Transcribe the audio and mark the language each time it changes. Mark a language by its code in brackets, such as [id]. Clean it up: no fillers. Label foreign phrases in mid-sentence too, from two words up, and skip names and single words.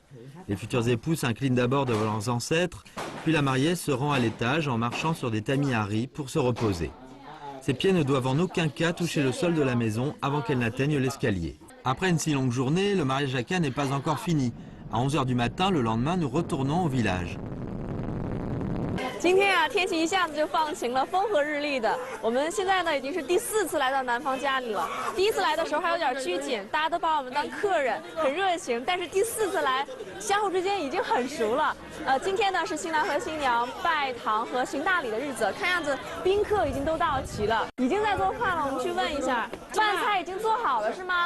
[fr] Les futurs époux s'inclinent d'abord devant leurs ancêtres, puis la mariée se rend à l'étage en marchant sur des tamis à riz pour se reposer. Ses pieds ne doivent en aucun cas toucher le sol de la maison avant qu'elle n'atteigne l'escalier. Après une si longue journée, le mariage Hakka n'est pas encore fini. À 11 heures du matin, le lendemain, nous retournons au village. [zh] 今天啊，天气一下子就放晴了，风和日丽的。我们现在呢，已经是第4次来到男方家里了。第1次来的时候还有点拘谨，大家都把我们当客人，很热情。但是第4次来，相互之间已经很熟了。今天呢是新郎和新娘拜堂和行大礼的日子，看样子宾客已经都到齐了，已经在做饭了。我们去问一下，饭菜已经做好了是吗？